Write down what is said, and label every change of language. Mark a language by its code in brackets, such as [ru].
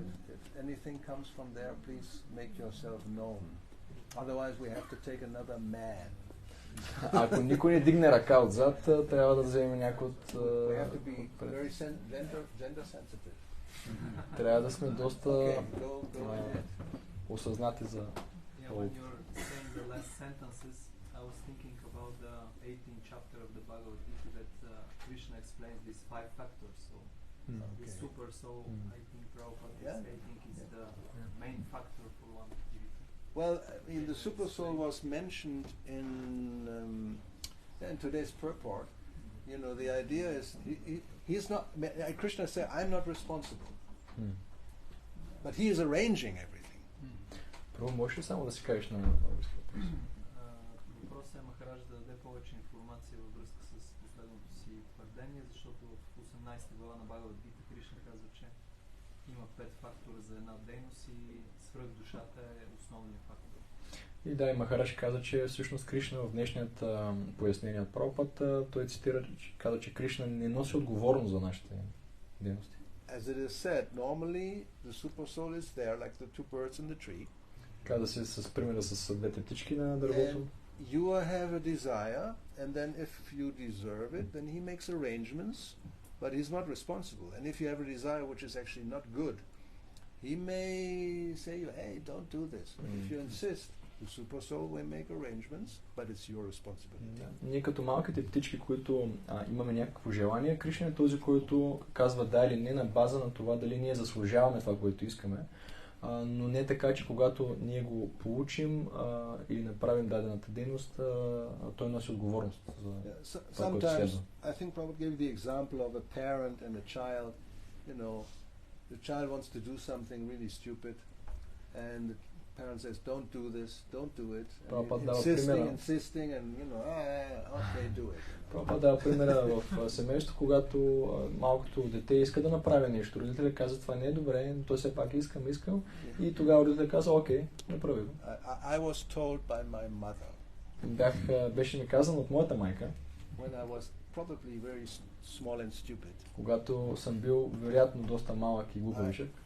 [en] If anything comes from there, please make yourself known. Otherwise, we have to take another man. [bg] Ако никой не дигне ръка отзад, трябва да вземем някой от... [en] We have to be very gender sensitive. [bg] Трябва да сме доста [en] Okay, go ahead. [bg] осъзнати за... [en] Yeah, when you're saying the last sentences, I was thinking about the 18th chapter of the Bhagavad Gita that Krishna explains these 5 factors. So the super soul, I think Prabhupada is stating is the main factor for one activity. Well, I mean, the super soul was mentioned in today's purport. You know, the idea is he's not. Krishna said, "I'm not responsible," but he is arranging everything. [bg] Първо, можеш ли само да си кажеш на български въпрос? Въпросът е Махарадж да даде повече информация във връзка с последното си твърдение, защото в 18 глава на Бхагавад Гита Кришна казва, че има 5 фактора за една дейност и свръхдушата е основният фактор. И да, и Махарадж каза, че всъщност Кришна в днешният пояснение от Прабхупада, той цитира, каза, че Кришна не носи отговорност за нашите дейности. [en] As it is said, normally the super soul is there, like the two birds in the tree. [bg] Каза се с примера с двете птички на дървото. [en] And you have a desire, and then if you deserve it, then he makes arrangements, but he's not responsible. And if you have a desire which is actually not good, he may say, hey, don't do this. If you insist, the super soul will make arrangements, but it's your responsibility. [bg] Ние като малките птички, които имаме някакво желание, Кришна е този, който казва да или не на база на това дали ние заслужаваме това, което искаме. Но не така, че когато ние го получим или направим дадената дейност, той носи отговорност за това, което следва. [en] I think Prabhupada gave the example of a parent and a child. You know, the child wants to do something really stupid, and parent says, don't do this, don't do it. And [bg] Prabhupada [en] you're [bg] дава [en] insisting, [bg] примера. [en] insisting, and okay, do it. [bg] Прабхупада дава примера в семейство, когато малкото дете иска да направи нещо. Родителят казва, това не е добре, но той все пак искам. И тогава родителят казва, окей, направи го. [en] I was told by my mother. [bg] Беше ми казано от моята майка, [en] when I was probably very small and stupid. [bg] Когато съм бил вероятно доста малък и глупавичък.